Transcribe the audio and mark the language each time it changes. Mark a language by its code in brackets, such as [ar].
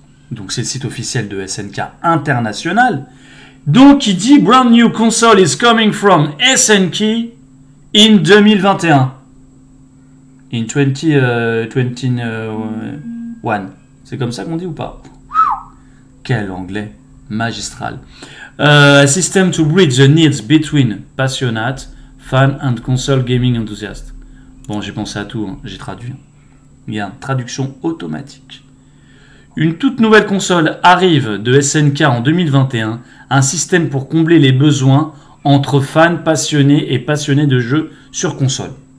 [fr] Donc, c'est le site officiel de SNK International. Donc, il dit « [en] Brand new console is coming from SNK in 2021. » In 2021. [fr] C'est comme ça qu'on dit ou pas? Quel anglais magistral. [en] A system to bridge the needs between passionate, fan and console gaming enthusiast. [fr] Bon, j'ai pensé à tout, hein. J'ai traduit. Il y a une traduction automatique. Une toute nouvelle console arrive de SNK en 2021. Un système pour combler les besoins entre fans passionnés et passionnés de jeux sur console.